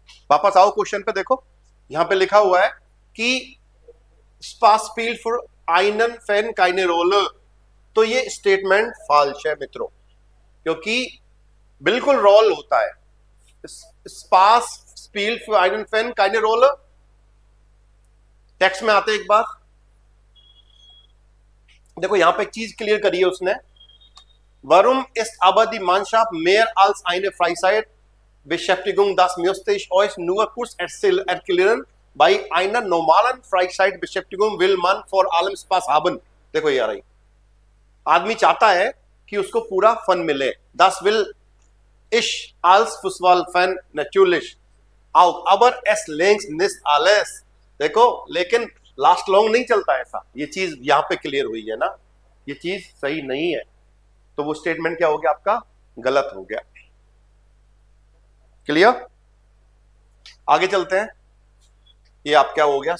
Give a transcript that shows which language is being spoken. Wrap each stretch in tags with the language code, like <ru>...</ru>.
<hi>वापस आओ क्वेश्चन पे, देखो यहां पे लिखा हुआ है कि</hi> <de>स्पास स्पील फॉर einen Fan keine Rolle,</de> <hi>तो ये स्टेटमेंट फाल्स है मित्रों, क्योंकि बिल्कुल रोल होता है।</hi> <de>स्पास स्पील फॉर einen Fan keine Rolle,</de> <hi>text में आते एक बार देखो, यहां पे एक चीज क्लियर करी है उसने।</hi> <de>Warum ist aber die Mannschaft mehr als eine Freizeitbeschäftigung? Das müsste ich euch nur kurz erklären. Bei einer normalen Freizeitbeschäftigung will man vor allem Spaß haben.</de> <hi>देखो ये आ रही, आदमी चाहता है कि उसको पूरा फन मिले।</hi> <de>Das will ich als Fußballfan natürlich auch, aber es längst nicht alles।</de> <hi>देखो, लेकिन लास्ट लॉन्ग नहीं चलता ऐसा, ये चीज यहां पे क्लियर हुई है ना, ये चीज सही नहीं है। तो वो स्टेटमेंट क्या हो गया आपका? गलत हो गया। क्लियर? आगे चलते हैं, ये आप क्या हो गया?</hi>